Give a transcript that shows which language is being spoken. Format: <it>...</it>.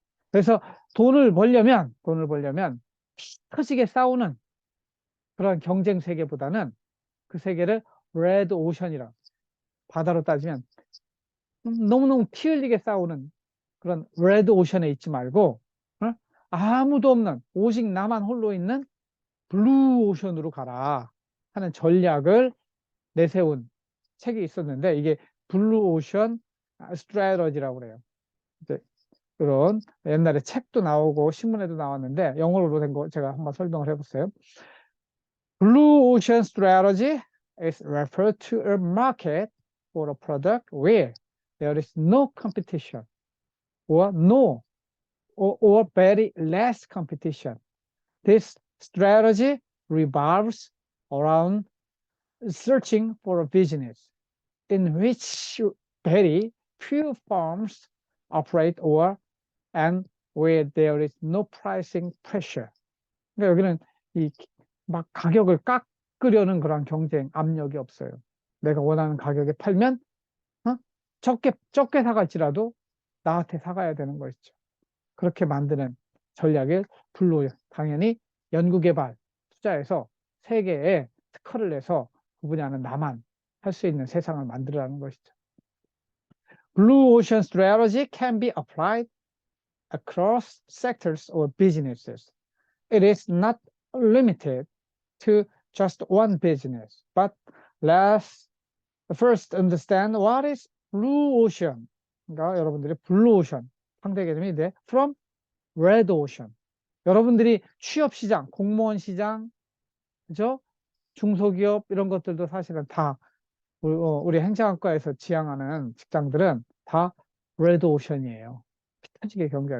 <ko>그래서 돈을 벌려면 터지게 싸우는 그런 경쟁 세계보다는 그 세계를 레드 오션이라 바다로 따지면 너무너무 피 흘리게 싸우는 그런 레드 오션에 있지 말고 아무도 없는 오직 나만 홀로 있는 블루 오션으로 가라 하는 전략을 내세운 책이 있었는데 이게 블루 오션 스트래터지라고 그래요. 이제 그런 옛날에 책도 나오고 신문에도 나왔는데 영어로 된 거 제가 한번 설명을 해봤어요.</ko> <en>Blue Ocean Strategy is referred to a market for a product where there is no competition or or very less competition. This strategy revolves around searching for a business in which very few firms operate or and where there is no pricing pressure.</en> <ko>그러니까 여기는 이 막 가격을 깎으려는 그런 경쟁 압력이 없어요. 내가 원하는 가격에 팔면 적게 사갈지라도 나한테 사가야 되는 것이죠. 그렇게 만드는 전략을 블루 당연히 연구개발 투자해서 세계에 특허를 내서 그 분야는 나만 할 수 있는 세상을 만들어라는 것이죠.</ko> <en>Blue Ocean strategy can be applied across sectors or businesses. It is not limited to just one business, but let's first understand what is blue ocean.</en> <ko>그러니까 여러분들이 blue ocean 상대 개념이 돼.</ko> <en>From red ocean.</en> <ko>여러분들이 취업 시장, 공무원 시장, 그죠? 중소기업 이런 것들도 사실은 다 우리 행정학과에서 지향하는 직장들은 다 red ocean이에요. 피 터지게 경쟁.</ko>